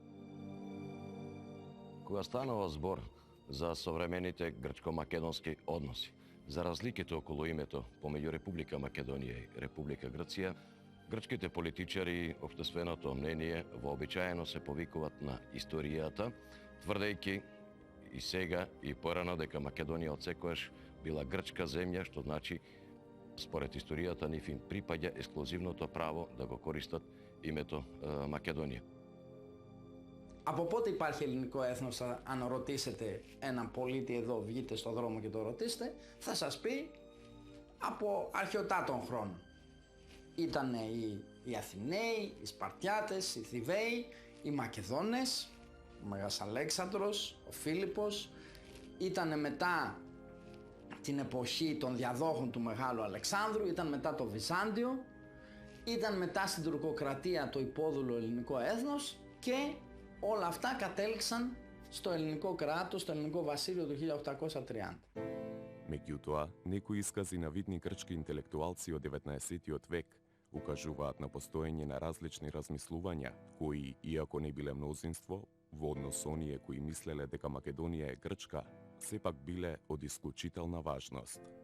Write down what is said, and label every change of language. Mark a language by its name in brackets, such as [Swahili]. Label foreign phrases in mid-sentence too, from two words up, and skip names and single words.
[Macedonian] Кога станува збор за современите грчко-македонски односи, за разликите околу името помеѓу Република Македонија и Република Грција, грчките политичари и општественото мнение вообичаено се повикуваат на историјата, тврдејќи и сега и порано дека Македонија отсекогаш била грчка земја, што значи според историјата нив им припаѓа ексклузивното право да го користат името Македонија. [Greek] Από πότε υπάρχει ελληνικό έθνος, αν ρωτήσετε έναν πολίτη εδώ, βγείτε στον δρόμο και το ρωτήσετε, θα σας πει από αρχαιοτά των χρόνων. Ήτανε οι Αθηναίοι, οι Σπαρτιάτες, οι Θηβαίοι, οι Μακεδόνες, ο Μέγας Αλέξανδρος, ο Φίλιππος, ήταν μετά την εποχή των διαδόχων του Μεγάλου Αλεξάνδρου, ήταν μετά το Βυζάντιο, ήταν μετά στην τουρκοκρατία το υπόδουλο ελληνικό έθνος και όλα αυτά κατέληξαν στο ελληνικό κράτος, στο ελληνικό βασίλειο του 1830. [Macedonian] Меѓутоа, некои искази на видни грчки интелектуалци од 19-тиот век укажуваат на постоење на различни размислувања, кои, иако не биле мнозинство, во однос со оние кои мислеле дека Македонија е грчка, сепак биле од исклучителна важност.